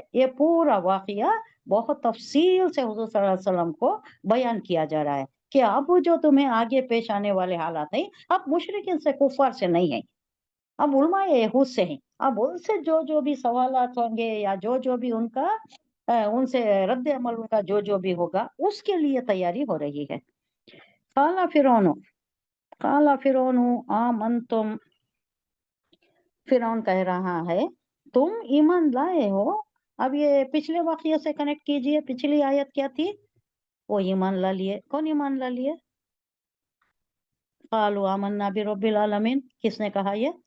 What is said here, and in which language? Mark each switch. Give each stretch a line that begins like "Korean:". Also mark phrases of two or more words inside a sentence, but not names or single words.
Urdu: یہ پورا واقعہ بہت تفصیل سے حضور
Arabic: صلى الله عليه وسلم
Urdu: کو بیان کیا جا رہا ہے کہ اب جو تمہیں آگے پیش آنے والے حالات ہیں، اب مشرکین سے کفار سے نہیں ہے، اب علمائے یہود سے ہیں. اب ان سے جو جو بھی سوالات ہوں گے یا جو جو بھی ان کا ان سے رد عمل ان کا جو جو بھی ہوگا اس کے لیے تیاری ہو رہی ہے.
Arabic: قال فرعون قال فرعون آمنتم,
Urdu: فرعون کہہ رہا ہے تم ایمان لائے ہو. اب یہ پچھلے واقعے سے کنیکٹ کیجیے، پچھلی آیت کیا تھی? وہ ایمان لا لیے۔ کون ایمان لا لیے?
Arabic: قالوا آمنا برب العالمين,
Urdu: کس نے کہا?